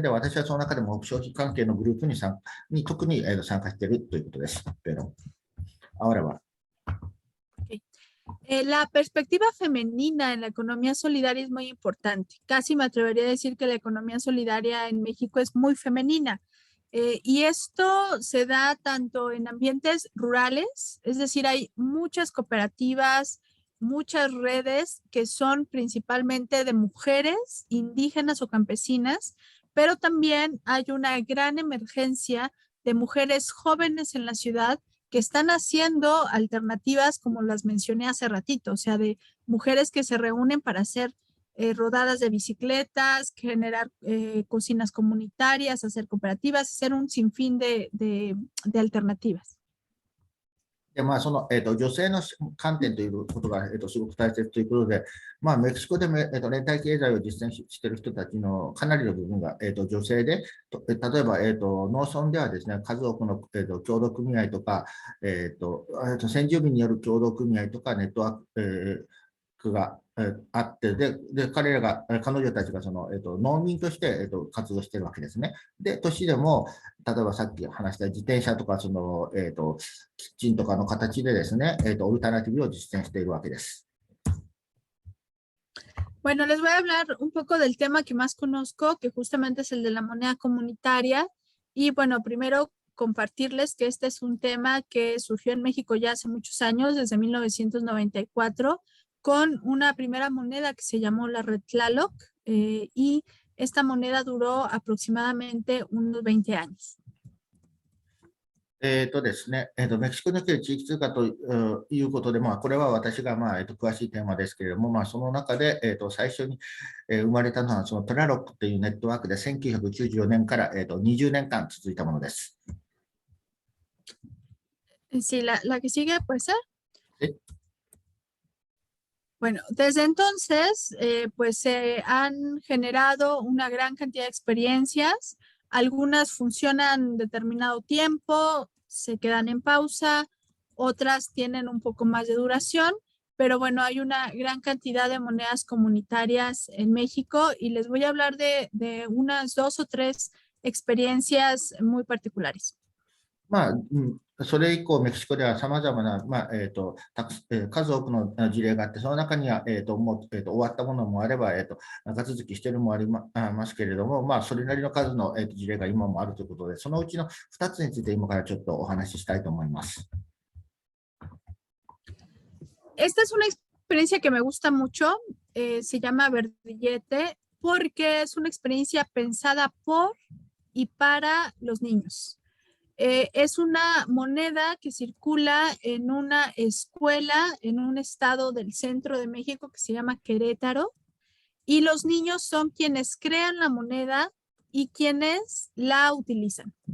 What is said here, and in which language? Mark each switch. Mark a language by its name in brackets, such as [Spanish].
[Japanese] で、私はその中でも消費関係のグループに特に参加しているということです。 [Spanish] Pero ahora va. La perspectiva femenina en la economía solidaria es muy importante. Casi me atrevería a decir que la economía solidaria en México es muy femenina. Y esto se da tanto en ambientes rurales, es decir, hay muchas cooperativas, muchas redes que son principalmente de mujeres indígenas o campesinas, pero también hay una gran emergencia de mujeres jóvenes en la ciudad que están haciendo alternativas como las mencioné hace ratito, o sea, de mujeres que se reúnen para hacer rodadas de bicicletas, generar cocinas comunitarias, hacer cooperativas, hacer un sinfín de alternativas. [Japanese] で、まあ、女性の観点ということが、すごく大切ということで、まあ、メキシコでも、連帯経済を実践している人たちのかなりの部分が、女性で、例えば、農村ではですね、数多くの、協同組合とか、先住民による協同組合とか、ネットワーク、があって、彼女たちが農民として、活動しているわけですね。で、都市でも、例えばさっき話した自転車とか、キッチンとかの形でですね、オルタナティブを実践しているわけです。 [Spanish] Bueno, les voy a hablar un poco del tema que más conozco, que justamente es el de la moneda comunitaria. Y bueno, primero compartirles que este es un tema que surgió en México ya hace muchos años, desde 1994, con una primera moneda que se llamó la Red Tlaloc, y esta moneda duró aproximadamente unos 20 años. [Japanese] ですね、メキシコにおける地域通貨ということで、まあ、これは私が、まあ詳しいテーマですけれども、まあ、その中で、最初に、生まれたのは、そのトラロックというネットワークで1994年から、20年間続いたものです。 [Spanish] Sí, la que sigue, puede ser. ¿Sí? Bueno, desde entonces, pues se han generado una gran cantidad de experiencias. Algunas funcionan determinado tiempo, se quedan en pausa, otras tienen un poco más de duración, pero bueno, hay una gran cantidad de monedas comunitarias en México y les voy a hablar de unas 2 o 3 experiencias muy particulares. [Japanese] まあ、それ以降、メキシコではさまざまな、まあ数多くの事例があって、その中には、もう終わったものもあれば、長続きしているものもありますけれども、まあ、それなりの数の、事例が今もあるということで、そのうちの2つについて今からちょっとお話ししたいと思います。 [Spanish] Esta es una experiencia que me gusta mucho, se llama Verdillete, porque es una experiencia pensada por y para los niños. Es una moneda que circula en una escuela en un estado del centro de México que se llama Querétaro, y los niños son quienes crean la moneda y quienes la utilizan.